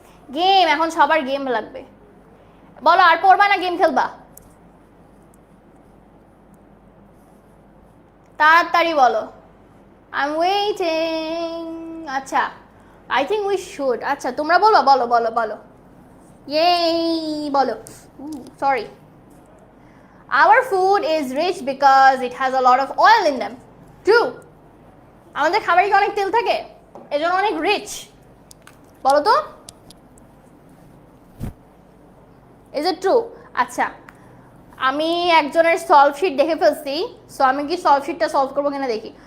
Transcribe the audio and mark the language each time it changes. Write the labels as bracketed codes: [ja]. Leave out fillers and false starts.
[bn] Game, এখন সবার game লাগবে। বলো আর পড়বা না গেম খেলবা? তাড়াতাড়ি বলো, [en] I am waiting. আচ্ছা I think we should. [bn] আচ্ছা তোমরা বলবা, বলো বলো বলো, ইয়েই বলো। [en] Sorry, our food is rich because it has a lot of oil in them. [bn] True, আমাদের খাবারে কি অনেক তেল থাকে, এজন্য অনেক রিচ, বলো তো? [en] Is it true? [bn] আচ্ছা আমি একজনের সলভ শিট দেখে ফেলছি, সো আমি কি সলভ শিটটা সলভ করবো কিনা দেখি।